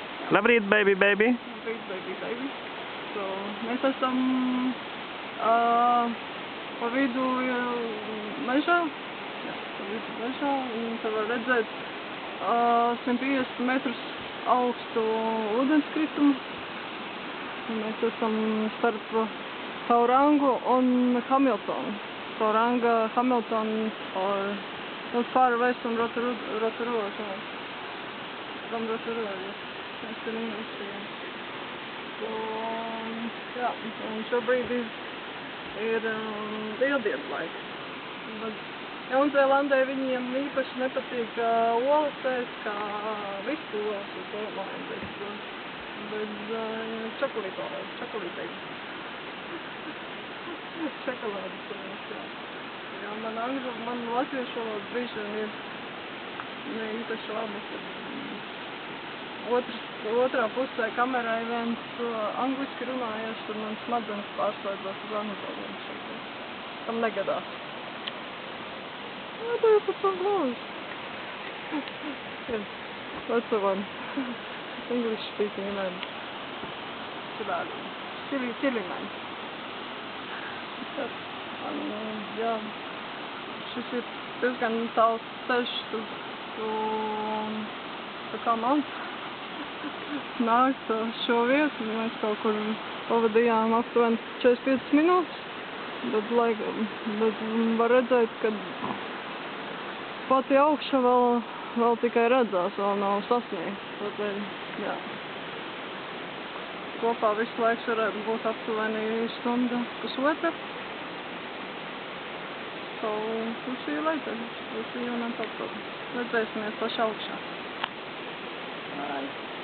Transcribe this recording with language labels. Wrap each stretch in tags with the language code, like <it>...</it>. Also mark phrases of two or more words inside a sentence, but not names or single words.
<lv>Labrīt,</lv> <en>baby, baby. Labrīt, baby, baby. So,</en> <lv>mēs esam pa vidu mežā. Jā, pa vidu mežā. Un te var redzēt 150 metrus augstu ūdenskritumu. Mēs esam starp Taurangu un Hamiltonu.</lv> <en>Tauranga, Hamilton, or not far away from Rotorua. From Rotorua, yes. That's the name of the So,</en> <lv>jā, un šobrīd ir lieldienu laiks. Jaunzēlandē viņiem īpaši nepatīk olas ēst, kā visu olas, es domāju, bez čokolītei. Čokolādes olas, jā. Jā, man latviešu valoda brīžiem ir ne īpaši labi. Otrā pusē kamerai viens angliski runājies, tad man smadzenes pārslēdzās uz angļu valodu. Tam negadās.</lv> <en>Why do you put so close? Yes, that's the one. English speaking man. Silly man.</en> <lv>Jā, šis ir diezgan tāls ceļš tā kā man nākt šo vietu. Mēs kaut kur pavadījām aptuveni 45 minūtes, bet var redzēt, ka pati augša vēl tikai redzās, vēl nav sasniegta. Tādēļ, jā. Kopā visu laiks varētu būt aptuveni stunda, pusotra.</lv> <en>So, we'll see you later. We'll see you on top of it.</en> <lv>Redzēsimies paši augšā.</lv> <en>Bye.</en>